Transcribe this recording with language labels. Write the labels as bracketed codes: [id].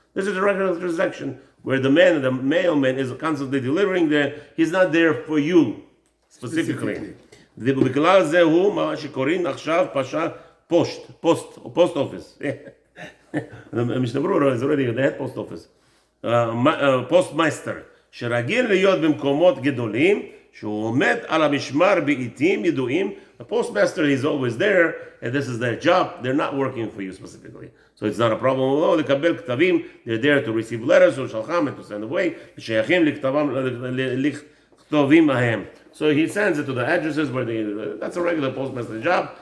[en] This is a regular transaction where the mailman is constantly delivering there. He's not there for you specifically. [he] ובכלל זה הוא מה שקוראים עכשיו [en] post office. Mishnah Berurah is already the head post office. [he] פוסטמייסטר, שרגיל להיות במקומות גדולים, שהוא עומד על המשמר בעיתים ידועים. [en] The postmaster is always there, and this is their job. They're not working for you specifically. So it's not a problem at all. [he] לקבל כתבים, [en] they're there to receive letters, or [he] שלחם, [en] and to send away, [he] שייכים לכתובים ההם. [en] So he sends it to the addresses where that's a regular postmaster job.